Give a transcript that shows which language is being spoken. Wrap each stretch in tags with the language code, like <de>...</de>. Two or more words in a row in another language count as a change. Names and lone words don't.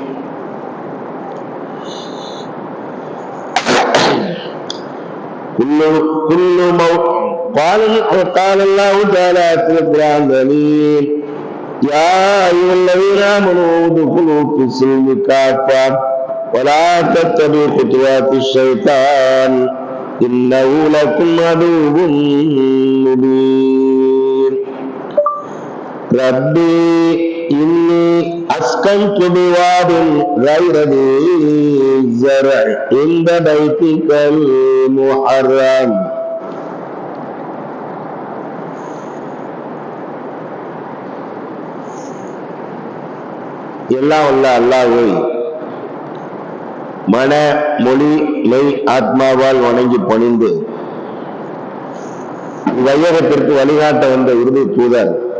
<ar>قال الله تعالى في القرآن الكريم يا أيها الذين آمنوا ادخلوا في السلم كافة ولا تتبعوا خطوات الشيطان إنه لكم عدو مبين. ربي إني أسكنت بواد غير ذي زرع عند بيتك المحرم</ar> <ta>எல்லாம் உள்ள அல்லாஹ்வை மன மொழி மெய் ஆத்மாவால் வணங்கி பணிந்து வையகத்திற்கு வழிகாட்ட வந்த இறுதி தூதர்</ta>